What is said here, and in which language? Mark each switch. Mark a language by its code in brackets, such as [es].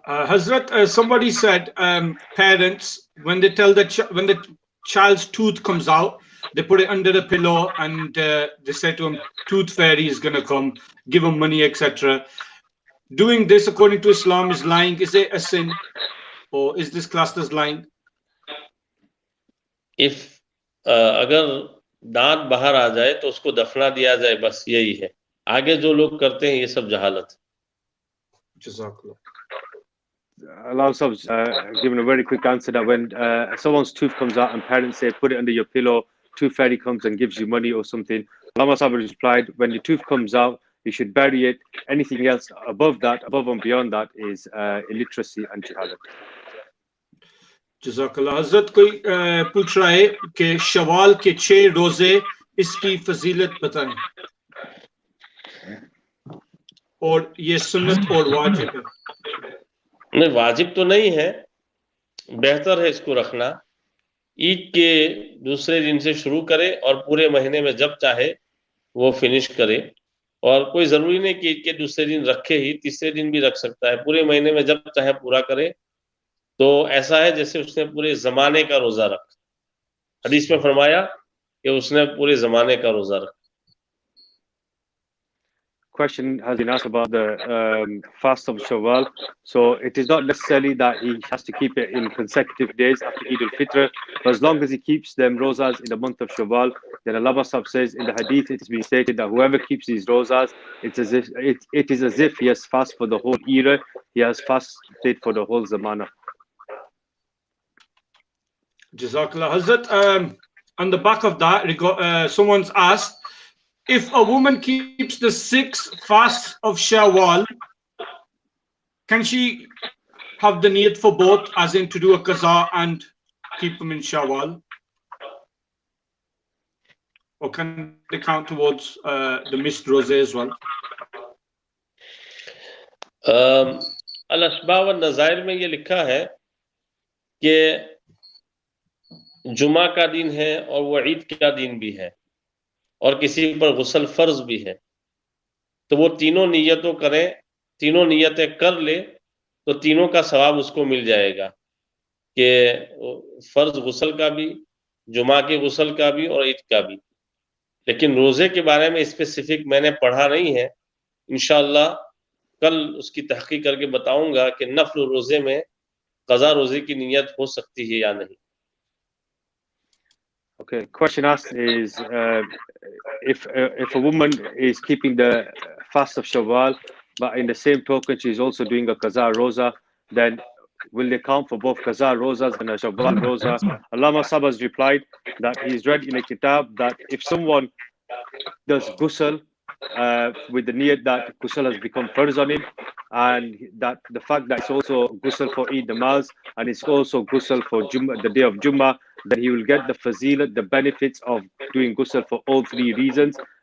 [en] Hazrat, somebody said parents, when they tell when the child's tooth comes out, they put it under the pillow and they say to him, tooth fairy is going to come, give him money, etc. Doing this according to Islam is lying. Is it a sin, or is this classed as lying? [hi] If अगर दांत बाहर आ जाए तो उसको दफना दिया जाए, बस यही है. आगे जो लोग करते हैं ये सब जहालत. [en] Jazakallah. Allah has given a very quick answer that when someone's tooth comes out and parents say put it under your pillow, tooth fairy comes and gives you money or something. Allah has replied, when your tooth comes out, you should bury it. Anything else above that, above and beyond that, is illiteracy and jahalat. [hi] जज़ाकल्लाह. हज़रत कोई पूछ रहा है कि शवाल के 6 रोजे, इसकी फजीलत बताएं, और ये सुन्नत और वाजिब है? नहीं, वाजिब तो नहीं है, बेहतर है इसको रखना. ईद के दूसरे दिन से शुरू करे और पूरे महीने में जब चाहे वो फिनिश करे. और कोई जरूरी नहीं कि ईद के दूसरे दिन रखे ही, तीसरे दिन भी रख सकता है. पूरे महीने में जब चाहे पूरा करे. तो ऐसा है जैसे उसने पूरे जमाने का रोजा रखा. हदीस में फरमाया कि उसने पूरे जमाने का रोजा रखा. [en] Question has been asked about the fast of Shawwal. So it is not necessarily that he has to keep it in consecutive days after Eid al-Fitr, but as long as he keeps them rosas in the month of Shawwal, then Allah Sahab says in the hadith, it has been stated that whoever keeps these rosas, it is as if he has fasted for the whole era, he has fasted for the whole zamana. Jazakallah. Hazrat, on the back of that, someone's asked, if a woman keeps the 6 fasts of Shawwal, can she have the niyat for both, as in to do a qaza and keep them in Shawwal? Or can they count towards the missed rosé as well? [hi] अल-अशबाह व नज़ाइर में ये लिखा है कि जुमा का दिन है और वो ईद का दिन भी है और किसी पर गुस्ल फर्ज भी है, तो वो तीनों नियतों करें, तीनों नियतें कर ले तो तीनों का सवाब उसको मिल जाएगा, कि फर्ज गुस्ल का भी, जुमा के गुस्ल का भी और ईद का भी. लेकिन रोजे के बारे में स्पेसिफिक मैंने पढ़ा नहीं है. इंशाअल्लाह कल उसकी तहकीक करके बताऊंगा कि नफल रोजे में क़ज़ा रोजे की नियत हो सकती है या नहीं. [en] Okay, question asked is if a woman is keeping the fast of Shawwal, but in the same token she is also doing a Qaza Roza, then will they count for both Qaza Rozas and a Shawwal Roza? Allama Sahab has replied that he's read in a kitab that if someone does ghusl with the niyat that ghusl has become farz on him, and that the fact that it's also ghusl for Eid Namaz and it's also ghusl for the day of Jummah, then he will get the fazilat, the benefits of doing ghusl for all 3 reasons.